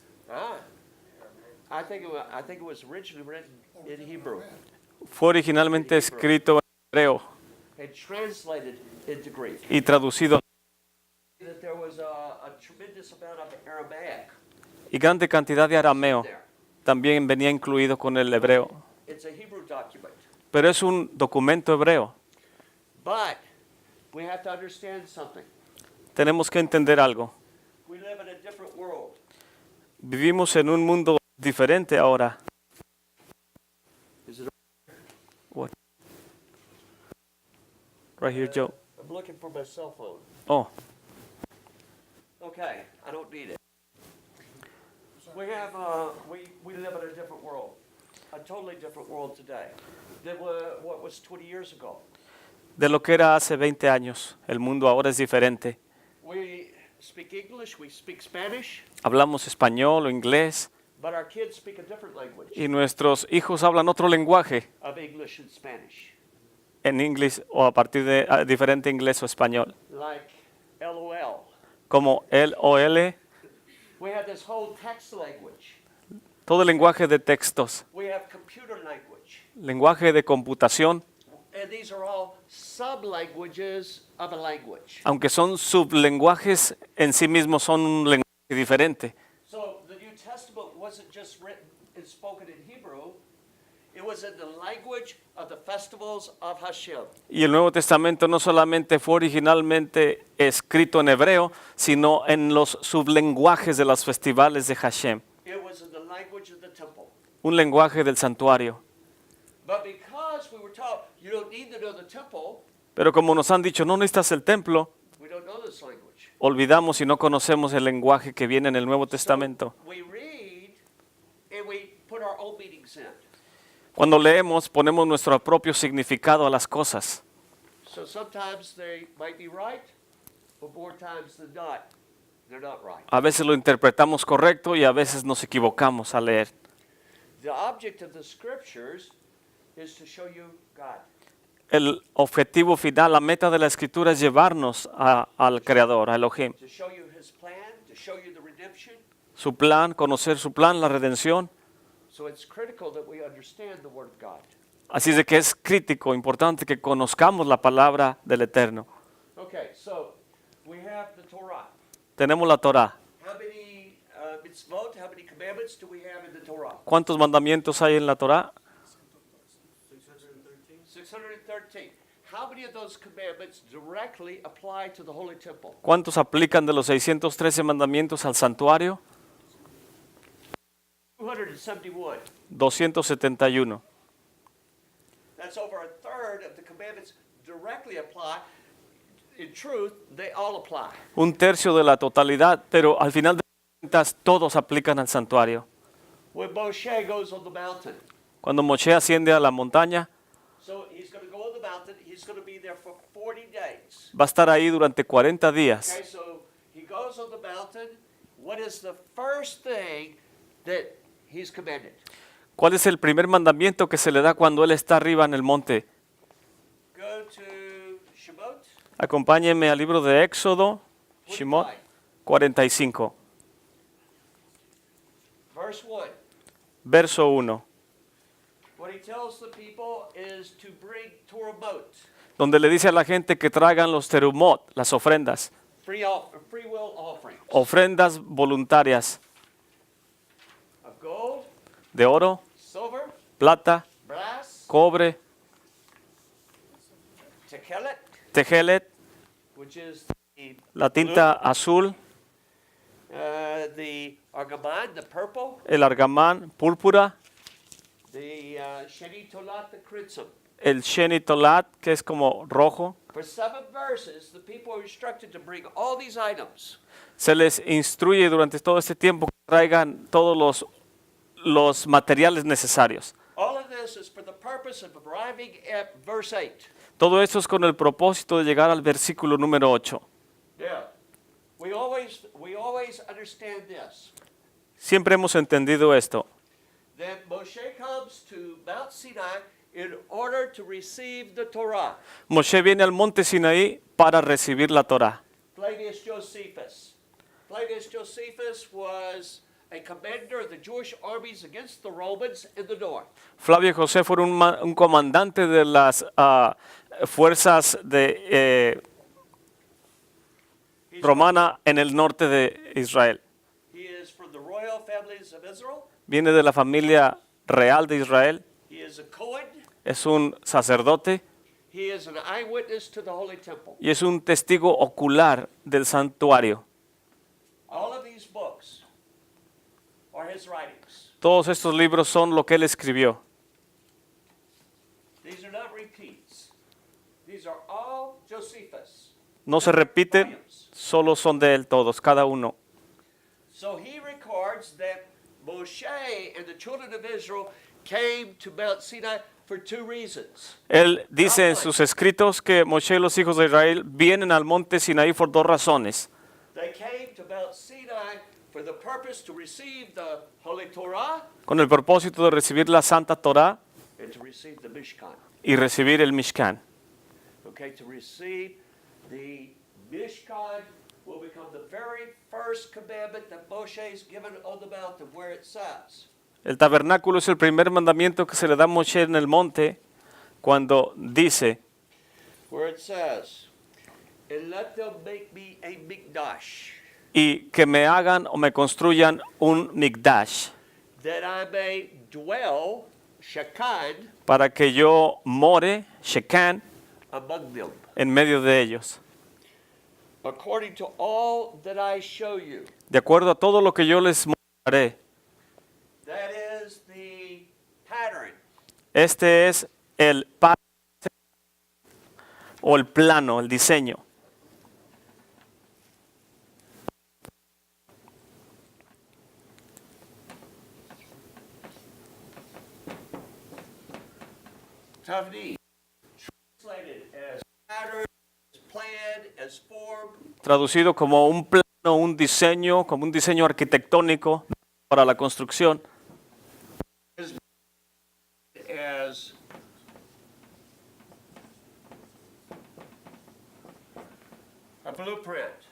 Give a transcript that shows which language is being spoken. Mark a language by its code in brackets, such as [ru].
[en] Ah, I think it was originally written in Hebrew [es] Fue originalmente escrito en hebreo [en] and translated into Greek. [es] y traducido [en] That there was a tremendous amount of Aramaic [es] y grande cantidad de arameo [en] there. [es] también venía incluido con el hebreo. [en] It's a Hebrew document. [es] Pero es un documento hebreo. [en] But we have to understand something. [es] Tenemos que entender algo. [en] We live in a different world. [es] Vivimos en un mundo diferente ahora. [en] Is it? What? Right here, Joe. I'm looking for my cell phone. Oh, Okay, I don't need it. We have we live in a different world, a totally different world today than what was 20 years ago. [es] de lo que era hace 20 años. El mundo ahora es diferente. [en] We speak English, we speak Spanish, [es] Hablamos español o inglés [en] but our kids speak a different language [es] y nuestros hijos hablan otro lenguaje [en] of English and Spanish, [es] en inglés o a partir de diferente inglés o español, [en] like LOL. [es] como el o l, [en] We have this whole text language. [es] todo el lenguaje de textos, [en] We have computer language. [es] lenguaje de computación, [en] And these are all sub-languages of a language. [es] aunque son sublenguajes en sí mismos, son un lenguaje diferente. [en] So the New Testament wasn't just written and spoken in Hebrew, it was in the language of the festivals of Hashem. [es] Y el Nuevo Testamento no solamente fue originalmente escrito en hebreo, sino en los sublenguajes de los festivales de Hashem, [en] It was in the language of the temple. [es] un lenguaje del santuario. [en] But because we were taught you don't need to know the temple, [es] Pero como nos han dicho, no necesitas el templo, [en] we don't know this language. [es] olvidamos y no conocemos el lenguaje que viene en el Nuevo Testamento. [en] So we read and we put our own meanings in. [es] Cuando leemos, ponemos nuestro propio significado a las cosas. [en] So sometimes they might be right, but more times than not, they're not right. [es] A veces lo interpretamos correcto y a veces nos equivocamos al leer. [en] The object of the scriptures is to show you God. [es] El objetivo final, la meta de la Escritura es llevarnos al Creador, a Elohim. [en] To show you his plan, to show you the redemption. [es] Su plan, conocer su plan, la redención. [en] So it's critical that we understand the word of God. [es] Así es de que es crítico, importante que conozcamos la palabra del Eterno. [en] Okay, so we have the Torah. [es] Tenemos la Torá. [en] How many mitzvot, how many commandments do we have in the Torah? [es] ¿Cuántos mandamientos hay en la Torá? [en] 613. how many of those commandments directly apply to the Holy Temple? [es] ¿Cuántos aplican de los 613 mandamientos al santuario? 271. 271. [en] That's over a third of the commandments directly apply. In truth, they all apply. [es] Un tercio de la totalidad, pero al final de cuentas todos aplican al santuario. [en] When Moshe goes on the mountain, [es] Cuando Moshe asciende a la montaña, [en] so he's going to go on the mountain, he's going to be there for 40 days. [es] va a estar ahí durante 40 días. [en] Okay, so he goes on the mountain. What is the first thing that he's commanded? [es] ¿Cuál es el primer mandamiento que se le da cuando él está arriba en el monte? [en] Go to Shemot. [es] Acompáñenme al libro de Éxodo, Shemot 45, [en] Verse 1. [es] verso 1, [en] What he tells the people is to bring Torahmot, [es] donde le dice a la gente que traigan los terumot, las ofrendas, [en] free will offerings [es] ofrendas voluntarias [en] of gold, [es] de oro, [en] silver, [es] plata, [en] brass, [es] cobre, [en] tekelet, [es] tejelet, [en] which is the [es] la tinta azul, [en] the argaman, the purple, [es] el argamán, púrpura, [en] the shenitolat, the crimson. [es] el shenitolat, que es como rojo. [en] For 7 verses, the people are instructed to bring all these items. [es] Se les instruye durante todo este tiempo que traigan todos los materiales necesarios. [en] All of this is for the purpose of arriving at verse 8. [es] Todo esto es con el propósito de llegar al versículo número 8. [en] Now, we always understand this, [es] Siempre hemos entendido esto, [en] that Moshe comes to Mount Sinai in order to receive the Torah. [es] Moshe viene al monte Sinaí para recibir la Torá. [en] Flavius Josephus. Flavius Josephus was a commander of the Jewish armies against the Romans in the north. [es] Flavio José fue un comandante de las fuerzas de romana en el norte de Israel. [en] He is from the royal families of Israel. [es] Viene de la familia real de Israel. [en] He is a Cohen. [es] Es un sacerdote [en] He is an eyewitness to the Holy Temple. [es] y es un testigo ocular del santuario. [en] All of these books are his writings. [es] Todos estos libros son lo que él escribió. [en] These are not repeats. These are all Josephus. [es] No se repiten, solo son de él todos, cada uno. [en] So he records that Moshe and the children of Israel came to Mount Sinai for 2 reasons. [es] Él dice en sus escritos que Moshe y los hijos de Israel vienen al monte Sinaí por 2 razones. [en] They came to Mount Sinai for the purpose to receive the Holy Torah [es] Con el propósito de recibir la Santa Torá [en] and to receive the Mishkan. [es] y recibir el Mishkan. [en] Okay, to receive the Mishkan will become the very first commandment that Moshe is given on the mountain, where it says, [es] El tabernáculo es el primer mandamiento que se le da a Moshe en el monte cuando dice, [en] where it says, and let them make me a mikdash, [es] y que me hagan o me construyan un Mikdash, [en] that I may dwell, Shekan, [es] para que yo more, Shekan, [en] among them, [es] en medio de ellos. [en] according to all that I show you. [es] De acuerdo a todo lo que yo les mostraré. [en] That is the pattern. [es] Este es el o el plano, el diseño. [en] Tavni, translated as pattern, as plan, as form. [es] Traducido como un plano, un diseño, como un diseño arquitectónico para la construcción. [en] As a blueprint.